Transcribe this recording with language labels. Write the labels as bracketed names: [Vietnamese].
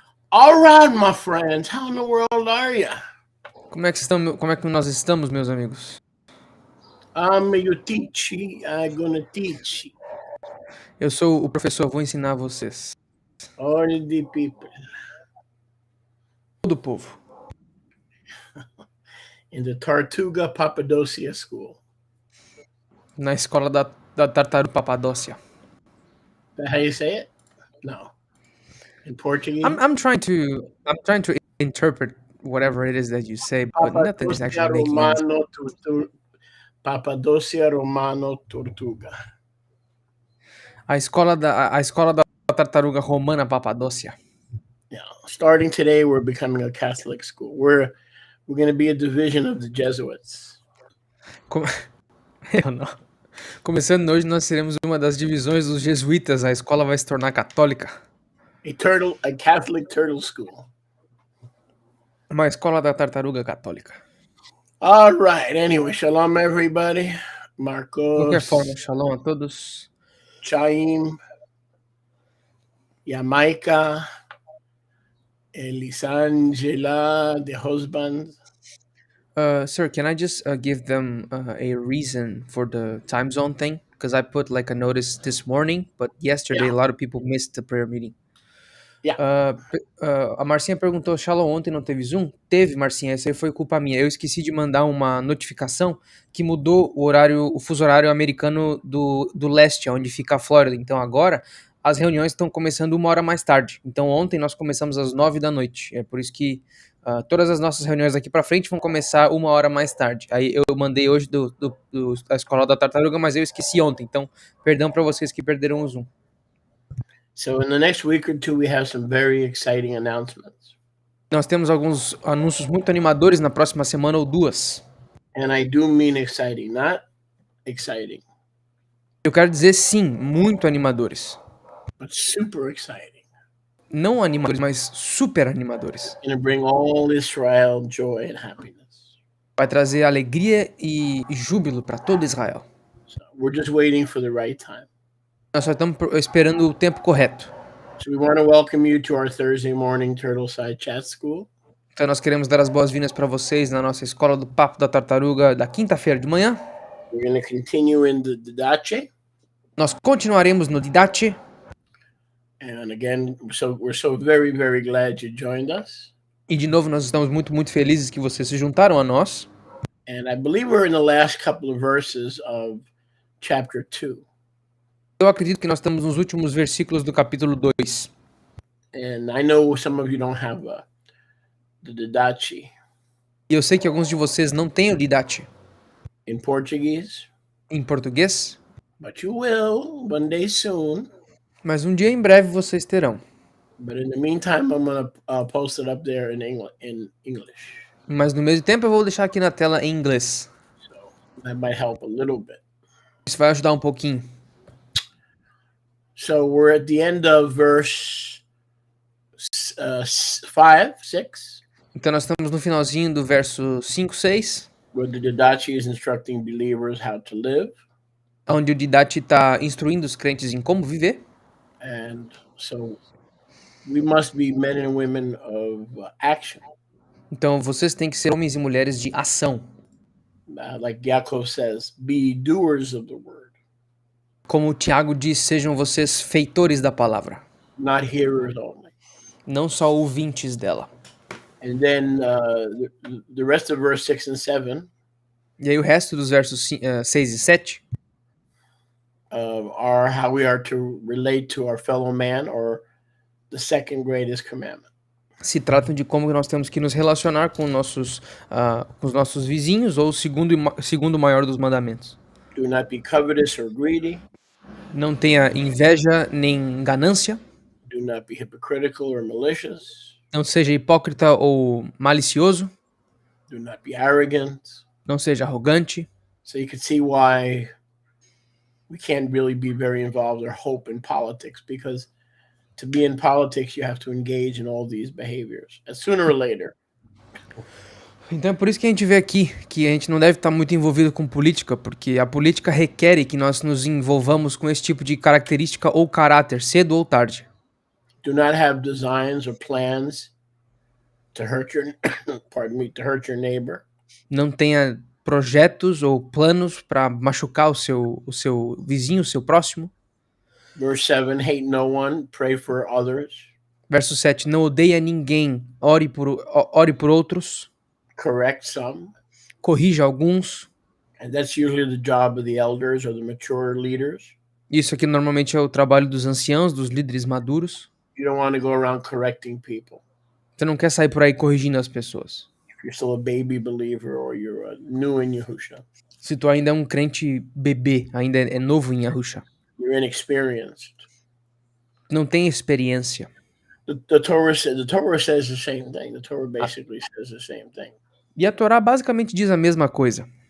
[English] All right, my friends, how in the world are you? [Portuguese] Como é que nós estamos, meus amigos? [English] I'm gonna teach. [Portuguese] Eu sou o professor, vou ensinar vocês. [English] All the people. [Portuguese] Todo o povo. [English] In the Tortuga Papadoucia School. [Portuguese] Na escola da tartaruga Papadócia. [English] Is that how you say it? No. In Portuguese? I'm trying to interpret whatever it is that you say, but nothing is actually making any sense. Papadoucia Romano Tortuga. A escola da tartaruga romana Papadócia. Yeah. Starting today, we're becoming a Catholic school. We're going to be a division of the Jesuits. [Portuguese] Eu não. Começando hoje, nós seremos uma das divisões dos jesuítas. A escola vai se tornar católica. [English] A Catholic turtle school. [Portuguese] Uma escola da tartaruga católica. [English] All right. Anyway, shalom everybody. Marcos. [Portuguese] De qualquer forma, shalom a todos. [English] Chaim. Jamaica. Elisangela, the husband. Sir, can I just give them a reason for the time zone thing? Because I put like a notice this morning, but yesterday a lot of people missed the prayer meeting. Yeah. [Portuguese] A Marcinha perguntou, Shalom, ontem não teve Zoom? Teve, Marcinha, essa aí foi culpa minha. Eu esqueci de mandar uma notificação que mudou o fuso horário americano do leste, onde fica a Flórida. Então agora as reuniões estão começando 1 hora mais tarde. Então ontem nós começamos às 9 da noite. É por isso que todas as nossas reuniões daqui para frente vão começar 1 hora mais tarde. Aí eu mandei hoje da Escola da Tartaruga, mas eu esqueci ontem. Então, perdão para vocês que perderam o Zoom. [English] So in the next week or two, we have some very exciting announcements. [Portuguese] Nós temos alguns anúncios muito animadores na próxima semana ou duas. [English] And I do mean exciting, not exciting. [Portuguese] Eu quero dizer sim, muito animadores. [English] But super exciting. [Portuguese] Não animadores, mas super animadores. [English] It's gonna bring all Israel joy and happiness. [Portuguese] Vai trazer alegria e júbilo para todo Israel. [English] So we're just waiting for the right time. [Portuguese] Nós só estamos esperando o tempo correto. [English] So we want to welcome you to our Thursday morning Turtleside Chat School. [Portuguese] Então nós queremos dar as boas-vindas para vocês na nossa escola do Papo da Tartaruga da quinta-feira de manhã. [English] We're going to continue in the Didache. [Portuguese] Nós continuaremos no Didache. [English] And again, we're so very, very glad you joined us. [Portuguese] E de novo nós estamos muito, muito felizes que vocês se juntaram a nós. [English] And I believe we're in the last couple of verses of chapter 2. [Portuguese] Eu acredito que nós estamos nos últimos versículos do capítulo 2. [English] And I know some of you don't have the Didache. [Portuguese] E eu sei que alguns de vocês não têm o Didache. [English] In Portuguese. [Portuguese] Em português. [English] But you will one day soon. [Portuguese] Mas um dia em breve vocês terão. [English] But in the meantime, I'm going to post it up there in English. [Portuguese] Mas no mesmo tempo eu vou deixar aqui na tela em inglês. [English] So that might help a little bit. [Portuguese] Isso vai ajudar um pouquinho. [English] So we're at the end of verse 5, 6. [Portuguese] Então nós estamos no finalzinho do verso 5, 6. [English] Where the Didache is instructing believers how to live. [Portuguese] Onde o Didache está instruindo os crentes em como viver. [English] And so we must be men and women of action. [Portuguese] Então vocês têm que ser homens e mulheres de ação. [English] Like Yaakov says, be doers of the word. [Portuguese] Como o Tiago diz, sejam vocês feitores da palavra. [English] Not hearers only. [Portuguese] Não só ouvintes dela. [English] And then the rest of verse 6 and 7. [Portuguese] E aí o resto dos versos 6 e 7 [English] are how we are to relate to our fellow man, or the second greatest commandment. [Portuguese] Se tratam de como nós temos que nos relacionar com os nossos vizinhos, ou o segundo maior dos mandamentos. [English] Do not be covetous or greedy. [Portuguese] Não tenha inveja nem ganância. [English] Do not be hypocritical or malicious. [Portuguese] Não seja hipócrita ou malicioso. [English] Do not be arrogant. [Portuguese] Não seja arrogante. [English] So you can see why we can't really be very involved or hope in politics, because to be in politics, you have to engage in all these behaviors. And sooner or later, [Portuguese] Então é por isso que a gente vê aqui que a gente não deve estar muito envolvido com política, porque a política requer que nós nos envolvamos com esse tipo de característica ou caráter, cedo ou tarde. [English] do not have designs or plans to hurt your to hurt your neighbor. [Portuguese] Não tenha projetos ou planos para machucar o seu vizinho, o seu próximo. [English] Verse 7, hate no one, pray for others. [Portuguese] Verso 7, não odeia ninguém, ore por outros, [English] Correct some. [Portuguese] corrija alguns. [English] And that's usually the job of the elders or the mature leaders. [Portuguese] Isso aqui normalmente é o trabalho dos anciãos, dos líderes maduros. [English] You don't want to go around correcting people. [Portuguese] Você não quer sair por aí corrigindo as pessoas. [English] If you're still a baby believer or you're new in Yahusha, [Portuguese] Se tu ainda é um crente bebê, ainda é novo em Yahusha, [English] you're inexperienced. [Portuguese] não tem experiência. [English] The Torah says the same thing. The Torah basically says the same thing. [Portuguese] E a Torá basicamente diz a mesma coisa.